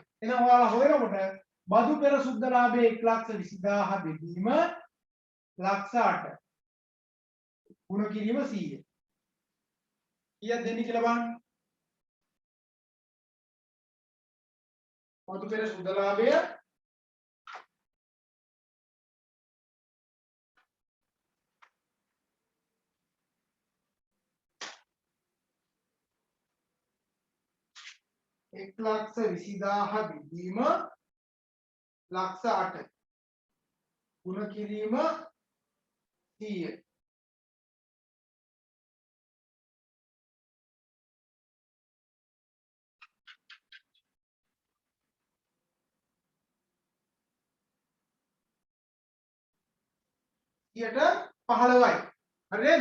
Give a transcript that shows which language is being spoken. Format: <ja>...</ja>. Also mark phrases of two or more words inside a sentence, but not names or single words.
<si>එහෙනම් ඔයාලා හොයනකොට බදු පෙර සුද්ධ ලාභය 1,20,000 බෙදීම ලක්ෂ 8. ගුණ කිරීම 100. කීයක් දෙන්නේ කියලා බලන්න. බදු පෙර සුද්ධ ලාභය</si> <hi>एक लाख से</hi> <si>20,000 බෙදීම ලක්ෂ 8 ගුණ කිරීම 100. යට 15යි. හරි නේද?</si>